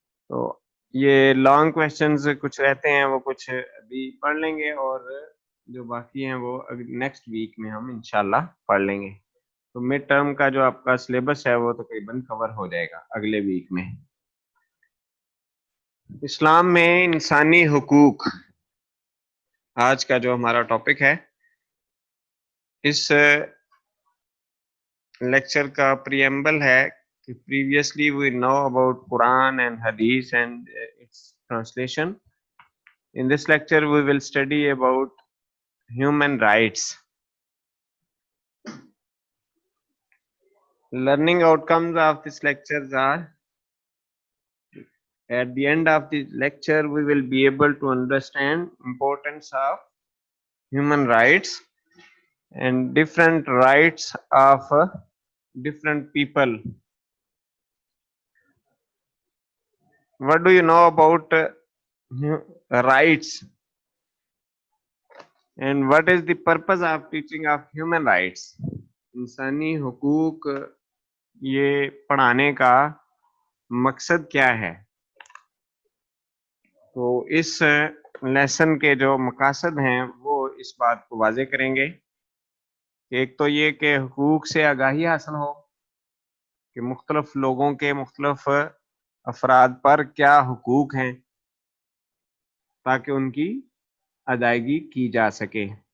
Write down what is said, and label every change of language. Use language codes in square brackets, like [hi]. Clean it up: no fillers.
[ur] تو یہ long questions کچھ رہتے ہیں وہ کچھ ابھی پڑھ لیں گے اور جو باقی ہیں وہ نیکسٹ ویک میں ہم انشاءاللہ پڑھ لیں گے. تو مڈ ٹرم کا جو آپ کا سلیبس ہے وہ تقریباً کور ہو جائے گا اگلے ویک میں. اسلام میں انسانی حقوق آج کا جو ہمارا ٹاپک ہے. اس لیکچر کا پریمبل ہے کہ [en] previously we know about Quran and Hadith and its translation. In this lecture we will study about human rights. Learning outcomes of this lectures are, at the end of the lecture we will be able to understand importance of human rights and different rights of different people. What do you know about rights and what is the purpose of teaching of human rights? [ur] انسانی حقوق یہ پڑھانے کا مقصد کیا ہے؟ تو اس lesson کے جو مقاصد ہیں وہ اس بات کو واضح کریں گے کہ ایک تو یہ کہ حقوق سے آگاہی حاصل ہو کہ مختلف لوگوں کے مختلف افراد پر کیا حقوق ہیں تاکہ ان کی ادائیگی کی جا سکے.